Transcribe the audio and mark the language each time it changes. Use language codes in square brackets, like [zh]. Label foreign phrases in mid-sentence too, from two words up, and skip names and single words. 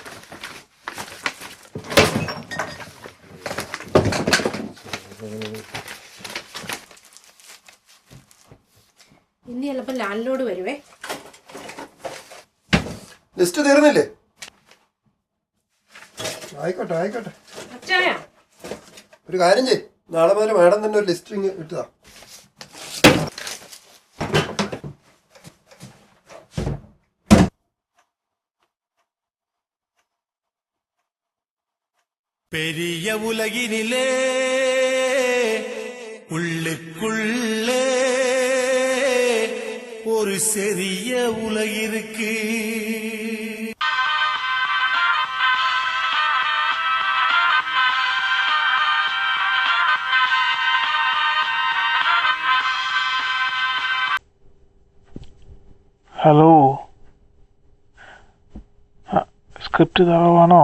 [ml] ഇനി ചിലപ്പോ [en] land lord [ml] വരുവേ. ലിസ്റ്റ് തീർന്നില്ലേ? ആയിക്കോട്ടെ ആയിക്കോട്ടെ. അച്ചായ ഒരു കാര്യം ചെയ്യ്, നാളെ മുതൽ മാഡം തന്നെ ഒരു ലിസ്റ്റ് ഇട്ടതാ. [ta] பெரிய உலகினிலே உள்ளுக்குள்ளே ஒரு சிறிய உலகிருக்கு. [ml] ഹലോ, സ്ക്രിപ്റ്റ് തറവാണോ?